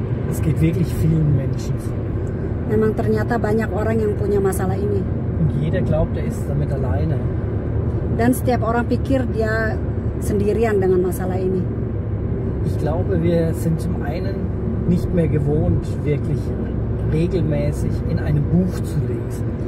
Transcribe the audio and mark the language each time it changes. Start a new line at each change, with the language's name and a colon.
German: Es geht wirklich vielen Menschen so.
Indonesian: Memang ternyata banyak orang yang punya masalah ini.
German: Und jeder glaubt, er ist damit alleine.
Indonesian: Dan setiap orang pikir dia sendirian dengan masalah ini.
German: Ich glaube, wir sind zum einen nicht mehr gewohnt, wirklich regelmäßig in einem Buch zu lesen.